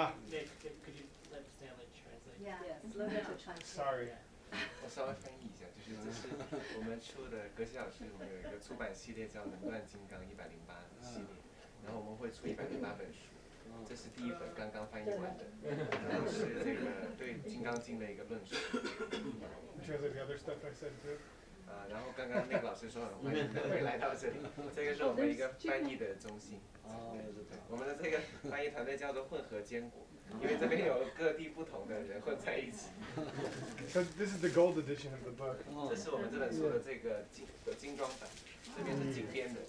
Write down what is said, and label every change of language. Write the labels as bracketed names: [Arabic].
[English] Nick, could you let Stanley translate? Sorry. [Chinese] 我稍微翻译一下，就是这是我们出的格西老师，我们有一个出版系列叫《能断金刚108》系列，然后我们会出108本书，这是第一本刚刚翻译完的，然后是这个对《金刚经》的一个论述。 [English] Translate the other stuff I said too. [Chinese] 然后刚刚那个老师说很欢迎各位来到这里，这个是我们一个翻译的中心。我们的这个翻译团队叫做混合坚果。因为这边有各地不同的人混在一起。 [English] So this is the gold edition of the book. [Chinese] 这是我们这本书的这个精装版，这边是精编的。